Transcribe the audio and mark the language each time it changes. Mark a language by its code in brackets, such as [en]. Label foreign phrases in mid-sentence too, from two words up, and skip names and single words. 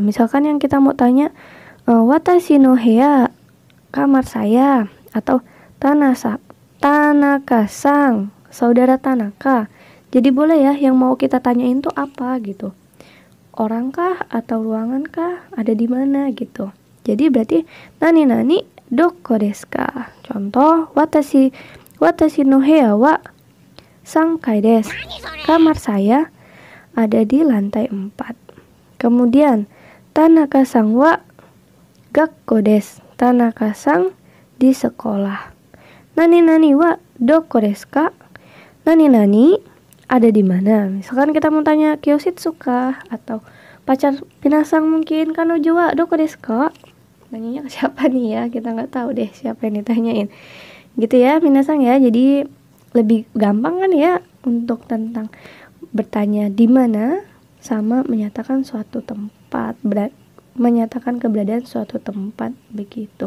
[id] Misalkan yang kita mau tanya [ja] わたしのへや, [id] kamar saya, atau Tanaka-san, saudara Tanaka. Jadi boleh ya, yang mau kita tanyain tuh apa gitu. Orang kah atau ruangan kah? Ada di mana gitu. Jadi berarti [ja] なになにどこですか? Contoh, わたしのへやは3階です. [id] Kamar saya ada di lantai 4. [ja] Kemudian 田中さんは学校です. [id] Tanaka-san di sekolah. [ja] なになにはどこですか? [id] Nani-nani ada di mana? Misalkan kita mau tanya Kyoshitsu kah? Atau pacar pinasang mungkin, [ja] 彼女はどこですか? [id] Nanyanya ke siapa nih ya? Kita nggak tahu deh siapa yang ditanyain. Gitu ya pinasang ya. Jadi lebih gampang kan ya untuk tentang bertanya di mana sama menyatakan suatu tempat, menyatakan keberadaan suatu tempat begitu.